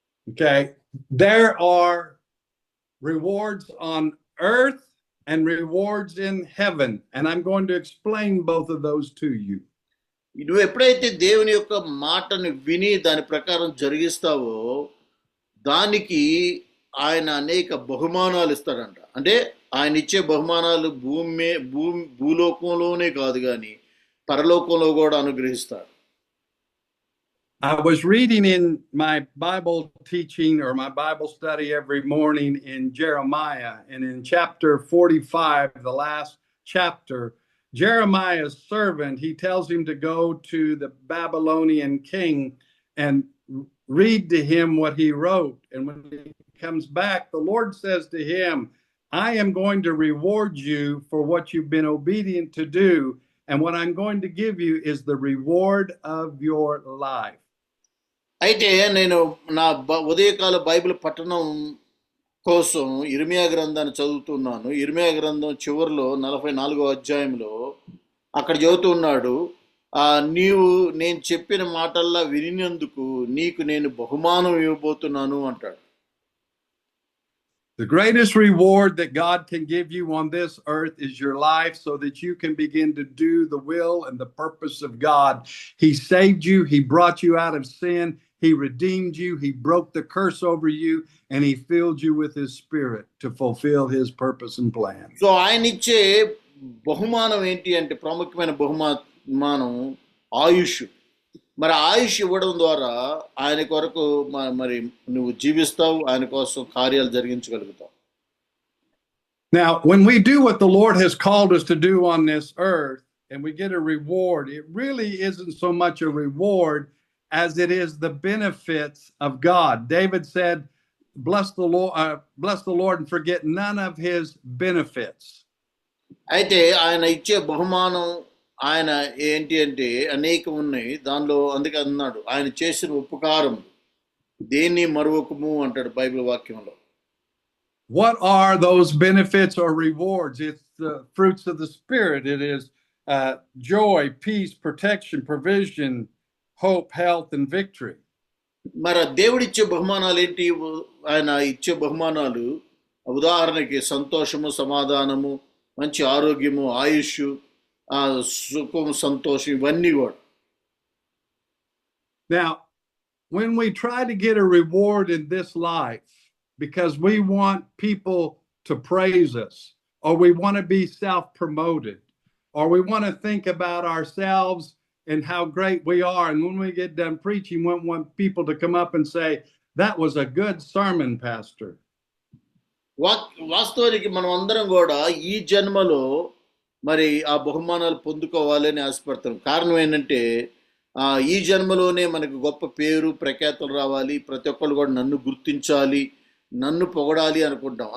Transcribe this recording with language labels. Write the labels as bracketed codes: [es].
[en] Okay, there are rewards on earth and rewards in heaven, and I'm going to explain both of those to you. [te] నువ్వు ఎప్పుడైతే దేవుని యొక్క మాటను విని దాని ప్రకారం జరిగిస్తావో దానికి ఆయన అనేక బహుమానాలు ఇస్తాడంట. అంటే ఆయన ఇచ్చే బహుమానాలు భూలోకంలోనే కాదు కానీ పరలోకంలో కూడా అనుగ్రహిస్తాడు. [en] I was reading in my Bible teaching or my Bible study every morning in Jeremiah, and in chapter 45, the last chapter, Jeremiah's servant, he tells him to go to the Babylonian king and read to him what he wrote. And when he comes back, the Lord says to him, I am going to reward you for what you've been obedient to do. And what I'm going to give you is the reward of your life. [te] అయితే నేను నా ఉదయకాల Bible పఠనం కోసం ఇర్మియా గ్రంథాన్ని చదువుతున్నాను. ఇర్మియా గ్రంథం చివరిలో 44వ అధ్యాయంలో అక్కడ చదువుతున్నాడు, నీవు నేను చెప్పిన మాటల్లా వినినందుకు నీకు నేను బహుమానం ఇవ్వబోతున్నాను అంటాడు. [en] The greatest reward that God can give you on this earth is your life, so that you can begin to do the will and the purpose of God. He saved you. He brought you out of sin. He redeemed you. He broke the curse over you, and he filled you with his spirit to fulfill his purpose and plan. [te] So ఆయన ఇచ్చే బహుమానం ఏంటి అంటే ప్రాముఖ్యమైన బహుమానం ఆయుష్. మరి ఆయుష్ ఇవ్వడం ద్వారా ఆయన కొరకు మరి నువ్వు జీవిస్తావు, ఆయన కోసం కార్యాలు జరిగించగలుగుతావు. [en] Now, when we do what the Lord has called us to do on this earth and we get a reward, it really isn't so much a reward as it is the benefits of God. David said, bless the Lord and forget none of his benefits. [te] అయితే ఆయన ఇచ్చే బహుమానం ఆయన ఏంటి అంటే అనేకం ఉన్నాయి. దానిలో అందుకే అన్నాడు, ఆయన చేసిన ఉపకారం దేన్ని మరువకము అంటాడు బైబిల్ వాక్యంలో. [en] What are those benefits or rewards? It's the fruits of the Spirit. It is joy, peace, protection, provision, hope, health, and victory. [te] మరి దేవుడిచ్చే బహుమానాలు ఏంటి? ఆయన ఇచ్చే బహుమానాలు ఉదాహరణకి సంతోషము, సమాధానము, మంచి ఆరోగ్యము, ఆయుష్, సుఖం, సంతోషం, ఇవన్నీ కూడా. [en] Now, when we try to get a reward in this life because we want people to praise us, or we want to be self-promoted, or we want to think about ourselves and how great we are, and when we get done preaching, we want people to come up and say, that was a good sermon, Pastor. [te] వాస్తవానికి మనం అందరం కూడా ఈ జన్మలో మరి ఆ బహుమానాలు పొందుకోవాలని ఆశపడతాం. కారణం ఏంటంటే ఈ జన్మలోనే మనకు గొప్ప పేరు ప్రఖ్యాతులు రావాలి, ప్రతి ఒక్కళ్ళు కూడా నన్ను గుర్తించాలి, నన్ను పొగడాలి అనుకుంటాం.